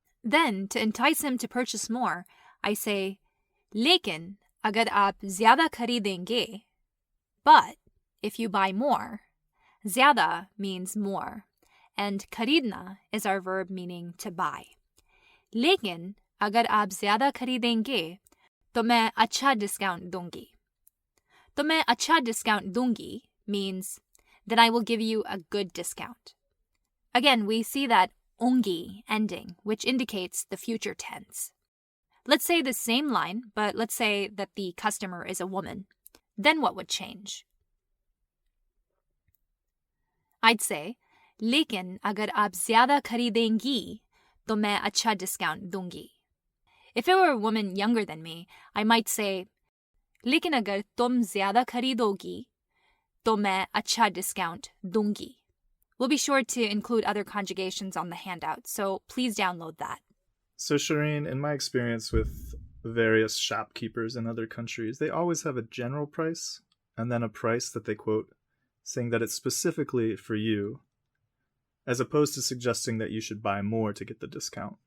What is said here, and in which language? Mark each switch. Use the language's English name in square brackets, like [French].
[English] Then, to entice him to purchase more, I say, [Hindi] लेकिन अगर आप ज़्यादा खरीदेंगे, [English] but if you buy more, ज़्यादा means more, and खरीदना is our verb meaning to buy. [Hindi] लेकिन अगर आप ज़्यादा खरीदेंगे, तो मैं अच्छा discount दूंगी. तो मैं अच्छा discount दूंगी [English] means that I will give you a good discount. Again, we see that ongi ending, which indicates the future tense. Let's say the same line, but let's say that the customer is a woman. Then what would change? I'd say, [Hindi] लेकिन अगर आप ज़्यादा खरीदेंगी, तो मैं अच्छा discount दूंगी. [English] If it were a woman younger than me, I might say, [Hindi] लेकिन अगर तुम ज़्यादा खरीदोगी, तो मैं अच्छा discount दूंगी. [English] We'll be sure to include other conjugations on the handout, so please download that. So Shireen, in my experience with various shopkeepers in other countries, they always have a general price and then a price that they quote, saying that it's specifically for you, as opposed to suggesting that you should buy more to get the discount.